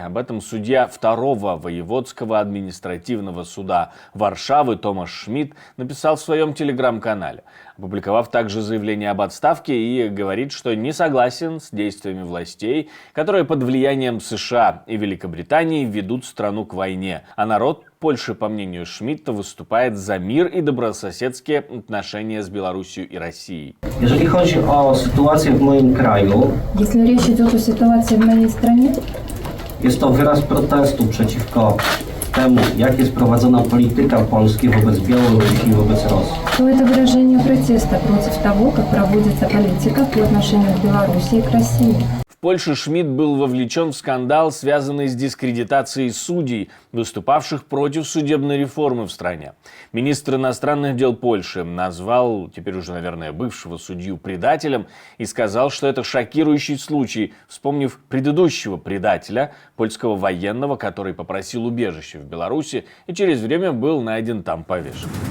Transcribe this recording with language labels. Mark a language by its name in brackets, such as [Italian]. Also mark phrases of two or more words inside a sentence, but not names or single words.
[Russian] Об этом судья 2-го воеводского административного суда Варшавы Томаш Шмидт написал в своем телеграм-канале, опубликовав также заявление об отставке, и говорит, что не согласен с действиями властей, которые под влиянием США и Великобритании ведут страну к войне, а народ Польши, по мнению Шмидта, выступает за мир и добрососедские отношения с Беларусью и Россией. [Polish] Jeżeli chodzi o sytuację w moim kraju, [Russian] Если речь идет о ситуации в моей стране, [Polish] jest to wyraz protestu przeciwko temu, jak jest prowadzona polityka Polski wobec Białorusi i wobec Rosji. [Russian] то это выражение протеста против того, как проводится политика по отношению к Беларуси и к России. В Польше Шмидт был вовлечен в скандал, связанный с дискредитацией судей, выступавших против судебной реформы в стране. Министр иностранных дел Польши назвал, теперь уже, наверное, бывшего судью предателем и сказал, что это шокирующий случай, вспомнив предыдущего предателя, польского военного, который попросил убежище в Беларуси и через время был найден там повешен.